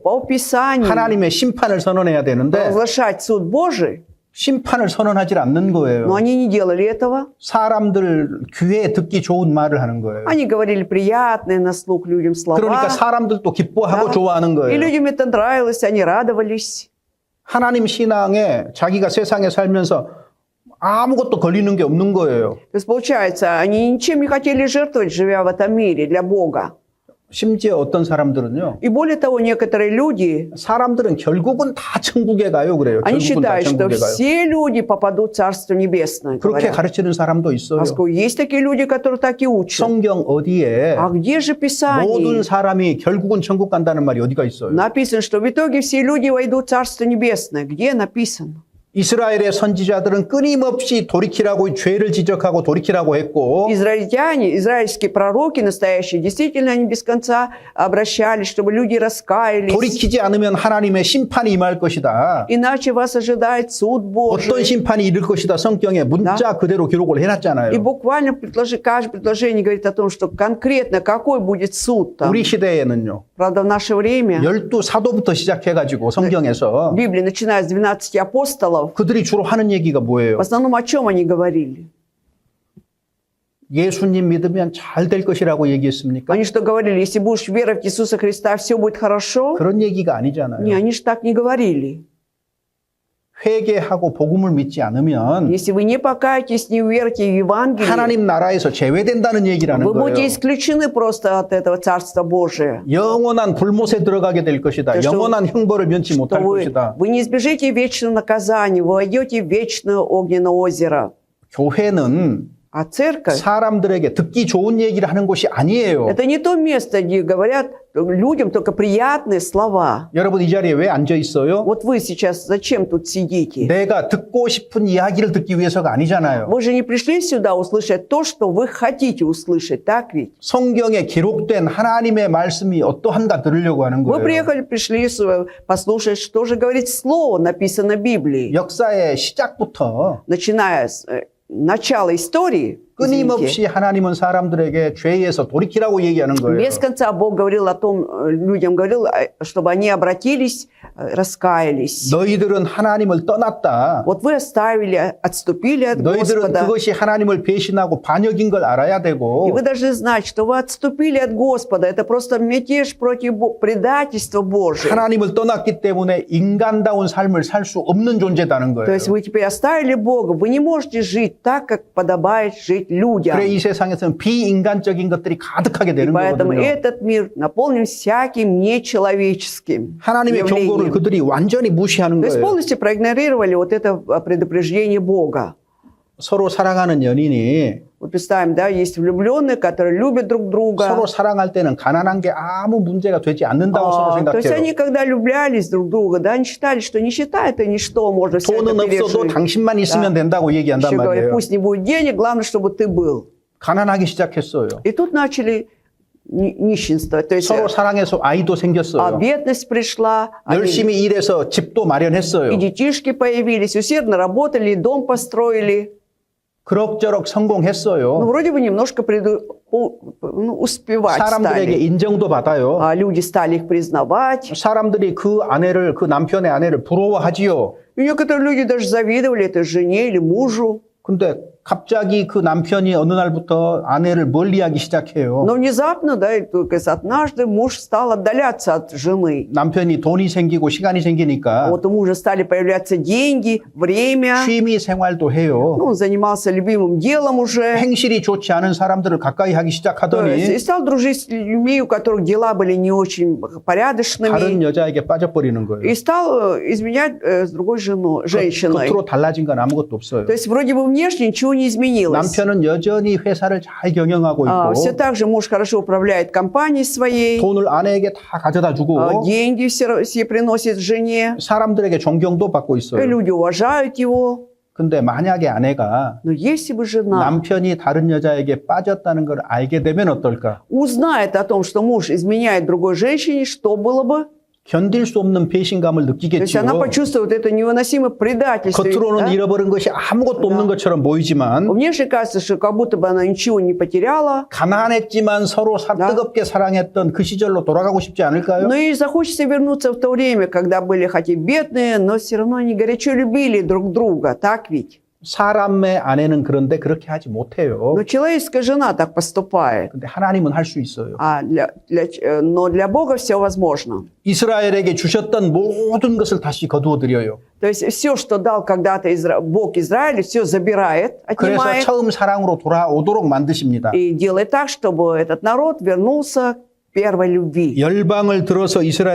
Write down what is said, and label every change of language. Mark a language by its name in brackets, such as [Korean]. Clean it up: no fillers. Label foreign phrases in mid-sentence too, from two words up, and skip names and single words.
[Russian] по Писанию [Korean] 하나님의 심판을 선언해야 되는데 [Russian] провозглашать суд Божий, [Korean] 심판을 선언하지 않는 거예요. [Russian] но они не делали этого. [Korean] 사람들 귀에 듣기 좋은 말을 하는 거예요. [Russian] Они говорили приятные на слух людям слова. [Korean] 그러니까 사람들도 기뻐하고 [Russian] Да. [Korean] 좋아하는 [Russian] И [Korean] 거예요. [Russian] людям это нравилось, они радовались. [Korean] 하나님 신앙에 자기가 세상에 살면서 아무것도 걸리는 게 없는 거예요. [Russian] То есть, получается, они ничем не хотели жертвовать, живя в этом мире для Бога. [Korean] 심지어 어떤 사람들은요. [Russian] И более того, некоторые люди, [Korean] 사람들은 결국은 다 천국에 가요 그래요. [Russian] они [Korean] 결국은 다 [Russian] считают, что [Korean] 천국에 가요. [Russian] все люди попадут в Царство Небесное. [Korean] 그렇게 [Russian] говорят. [Korean] 가르치는 사람도 있어요. [Russian] Поскольку есть такие люди, которые так и учат. [Korean] 성경 어디에 [Russian] А где же [Korean] 모든 [Russian] Писание? [Korean] 사람이 결국은 천국 간다는 말이 어디가 있어요? [Russian] Написано, что в итоге все люди войдут в Царство Небесное. Где написано? [Korean] 이스라엘의 선지자들은 끊임없이 돌이키라고 죄를 지적하고 돌이키라고 했고 [Russian] Израильтяне, израильские пророки настоящие, действительно, они без конца обращались, чтобы люди раскаялись. [Korean] 돌이키지 않으면 하나님의 심판이 임할 것이다. [Russian] Иначе вас ожидает суд [Korean] 어떤 [Russian] Божий. [Korean] 심판이 이를 것이다. 성경에 문자 그대로 기록을 [Russian] И [Korean] 해놨잖아요. [Russian] буквально каждое предложение говорит о том, что конкретно какой будет суд там. [Korean] 우리 시대에는요. [Russian] Правда, в наше время [Korean] 12 사도부터 시작해가지고 성경에서 [Russian] Библия, начиная с 12 апостолов, [Korean] 그들이 주로 하는 얘기가 뭐예요? [Russian] в основном о чем они говорили? [Korean] 예수님 믿으면 잘 될 것이라고 얘기했습니까? [Russian] Они что говорили, если будешь веровать в Иисуса Христа, все будет хорошо? [Korean] 그런 얘기가 아니잖아요. [Russian] Не, они же так не говорили. [Korean] 회개하고 복음을 믿지 않으면 [Russian] Если вы не покаетесь, не уверуете в Евангелие, [Korean] 하나님 나라에서 제외된다는 얘기라는 [Russian] вы будете [Korean] 거예요. [Russian] исключены просто от этого Царства Божия. [Korean] 영원한 불못에 들어가게 될 것이다. [Russian] То, что- [Korean] 영원한 형벌을 면치 [Russian] Что [Korean] 못할 것이다. [Russian] вы не избежите вечного наказания, вы войдете в вечное огненное озеро. [Korean] 교회는 [Russian] А церковь [Korean] 사람들에게 듣기 좋은 얘기를 하는 곳이 아니에요. – [Russian] это не то место, где говорят людям только приятные слова. [Korean] 여러분 이 자리에 왜 앉아 있어요? [Russian] Вот вы сейчас зачем тут сидите? [Korean] 내가 듣고 싶은 이야기를 듣기 위해서가 아니잖아요. [Russian] Вы же не пришли сюда услышать то, что вы хотите услышать, так ведь? [Korean] 성경에 기록된 하나님의 말씀이 어떠한가 들으려고 하는 [Russian] Вы [Korean] 거예요. [Russian] приехали, пришли послушать, что же говорит Слово, написано в Библии. [Korean] 역사의 시작부터 [Russian] Начиная с начала истории, извините, [Korean] 끊임없이 하나님은 사람들에게 죄에서 돌이키라고 얘기하는 거예요. [Russian] без конца Бог говорил о том, людям говорил, чтобы они обратились, раскаялись. [Korean] 너희들은 하나님을 떠났다. [Russian] Вот вы оставили, отступили от [Korean] 너희들은 [Russian] Господа. [Korean] 그것이 하나님을 배신하고 반역인 걸 알아야 [Russian] И [Korean] 되고 [Russian] вы должны знать, что вы отступили от Господа. Это просто мятеж против предательства Божия. [Korean] 하나님을 떠났기 때문에 인간다운 삶을 살 수 없는 존재다는 [Russian] То [Korean] 거예요. [Russian] есть вы теперь оставили Бога. Вы не можете жить так, как подобает жить людям. [Korean] 그래 이 세상에서는 비인간적인 것들이 가득하게 [Russian] И [Korean] 되는 [Russian] поэтому [Korean] 거거든요. [Russian] этот мир наполнен всяким нечеловеческим [Korean] 하나님의 경고를 [Russian] явлением. [Korean] 그들이 완전히 무시하는 [Russian] То есть [Korean] 거예요. [Russian] полностью проигнорировали вот это предупреждение Бога. [Korean] 서로 사랑하는 연인이 [Russian] Вот представим, да, есть влюбленные, которые любят друг друга. [Korean] 서로 사랑할 때는 가난한 게 아무 문제가 되지 않는다고 서로 [Russian] То есть [Korean] 생각해요. [Russian] они, когда влюблялись друг в друга, да, они считали, что нищета это ничто, можно все это [Korean] 돈은 없어도 [Russian] пережить. [Korean] 당신만 있으면 된다고 얘기한단 [Russian] Еще говорят, [Korean] 말이에요. [Russian] пусть не будет денег, главное, чтобы ты был. [Korean] 가난하기 시작했어요. [Russian] И тут начали нищенство. То есть [Korean] 서로 사랑해서 아이도 생겼어요. [Russian] бедность пришла, [Korean] 열심히 일해서 집도 마련했어요. [Russian] и детишки появились, усердно работали, и дом построили. [Korean] 그럭저럭 [Russian] Ну, [Korean] 성공했어요. [Russian] вроде бы немножко успевать [Korean] 사람들에게 [Russian] стали. [Korean] 인정도 받아요. [Russian] А люди стали их признавать. [Korean] 사람들이 그 아내를, 그 남편의 아내를 부러워하지요. [Russian] И некоторые люди даже завидовали этой жене или мужу. [Korean] 근데 갑자기 그 남편이 어느 날부터 아내를 멀리하기 시작해요. [Russian] Но внезапно, да, и только однажды муж стал отдаляться от жены. [Korean] 남편이 돈이 생기고 시간이 생기니까 [Russian] Вот у мужа стали появляться деньги, время. [Korean] 취미 생활도 해요. [Russian] Ну, он занимался любимым делом уже. [Korean] 행실이 좋지 않은 사람들을 가까이 하기 [Russian] То есть, и [Korean] 시작하더니 [Russian] стал дружить с людьми, у которых дела были не очень [Korean] 다른 [Russian] порядочными. [Korean] 여자에게 빠져버리는 거예요. [Russian] И стал изменять с другой женщиной. [Korean] 겉으로 달라진 건 아무것도 없어요. [Russian] То есть вроде бы внешне ничего не изменилось. [Korean] 남편은 여전히 회사를 잘 경영하고 [Russian] Все [Korean] 있고 [Russian] так же муж хорошо управляет компанией своей. [Korean] 돈을 아내에게 다 가져다 주고 [Russian] Деньги все приносит жене. [Korean] 사람들에게 존경도 받고 [Russian] И [Korean] 있어요. [Russian] люди уважают его. [Korean] 근데 만약에 아내가 [Russian] Но если бы жена [Korean] 남편이 다른 여자에게 빠졌다는 걸 알게 되면 어떨까? [Russian] узнает о том, что муж изменяет другой женщине, что было бы? [Korean] 견딜 수 없는 배신감을 [Russian] То есть [Korean] 느끼겠지요. [Russian] она почувствует это невыносимое предательство. [Korean] 겉으로는 [Russian] да? [Korean] 잃어버린 것이 아무것도 없는 것처럼 보이지만 [Russian] Внешне кажется, что как будто бы она ничего не потеряла. [Korean] 가난했지만 서로 뜨겁게 사랑했던 그 시절로 돌아가고 싶지 않을까요? [Russian] Но ей захочется вернуться в то время, когда были хоть и бедные, но все равно они горячо любили друг друга. Так ведь? [Korean] 사람의 아내는 그런데 그렇게 하지 못해요. [Russian] Но человеческая жена так поступает. [Korean] 근데 하나님은 할 수 있어요. [Russian] Но для Бога все возможно. [Korean] 이스라엘에게 주셨던 모든 것을 다시 거두어 드려요. [Russian] То есть все, что дал когда-то Бог Израилю, все забирает, [Korean] 그래서 [Russian] отнимает [Korean] 처음 사랑으로 돌아오도록 만드십니다. [Russian] и делает так, чтобы этот народ вернулся к первой любви. [Korean] 열방을 들어서 이스라엘을